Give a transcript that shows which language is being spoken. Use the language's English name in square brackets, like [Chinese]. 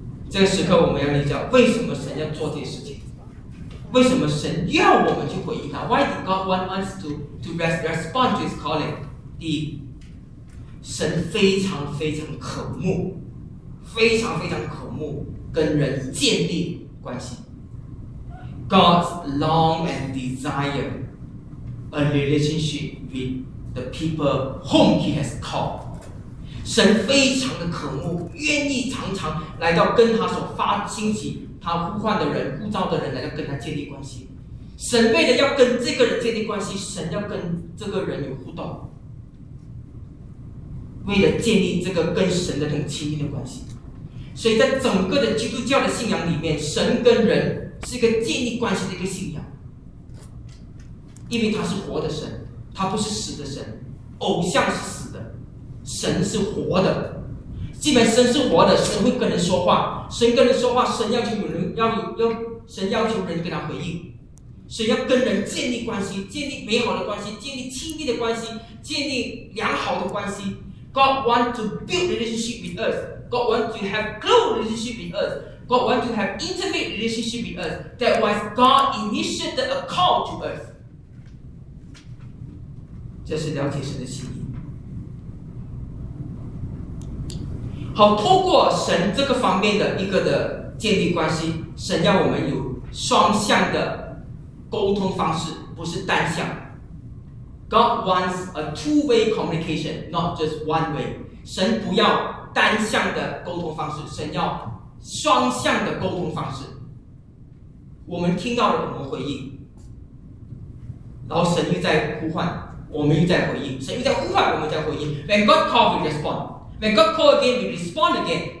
[Chinese] 这个时刻我们要理解为什么神要做这些事情，为什么神要我们去回应他？ [English] Why did God want us to respond to his calling？ [Chinese] 第一，神非常非常渴慕，非常非常渴慕跟人建立关系。 [English] God's long and desire a relationship with the people whom he has called。 [Chinese] 神非常的渴慕，愿意常常来到跟他所发兴起他呼唤的人，呼召的人，来跟他建立关系。神为了要跟这个人建立关系，神要跟这个人有互动，为了建立这个跟神的那种亲密的关系。所以在整个的基督教的信仰里面，神跟人是一个建立关系的一个信仰，因为他是活的神，他不是死的神。偶像是死的，神是活的。既然神是活的，神会跟人说话，神跟人说话，神要求有人神要求人跟他回应，神要跟人建立关系，建立美好的关系，建立亲密的关系，建立良好的关系。 [English] God want to build relationship with us. God want to have close relationship with us. God want to have intimate relationship with us. That was God initiated a call to us. [Chinese] 这是了解神的心意。好，透过神这个方面的一个的建立关系，神要我们有双向的沟通方式，不是单向。 [English] God wants a two-way communication, not just one way. [Chinese] 神不要单向的沟通方式，神要双向的沟通方式。我们听到了，我们回应，然后神又在呼唤，我们又在回应，神又在呼唤，我们在回应。 [English] When God calls, we respond. When God calls again, we respond again.